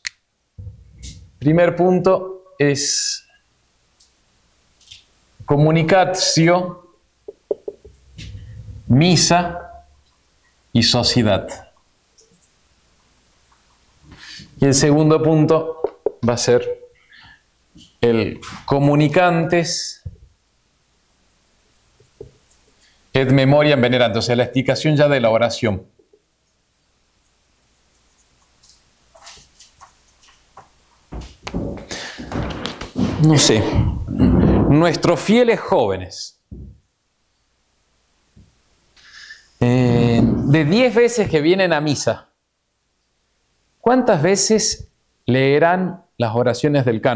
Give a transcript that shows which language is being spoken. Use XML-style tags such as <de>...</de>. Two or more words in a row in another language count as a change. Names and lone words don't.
<es>Primer punto es comunicatio, misa y sociedad. Y el segundo punto va a ser el</es> <la>comunicantes et memoriam veneranda,</la> <es>o sea, la explicación ya de la oración. No sé, nuestros fieles jóvenes, de 10 veces que vienen a misa, ¿cuántas veces leerán las oraciones del canon?</es>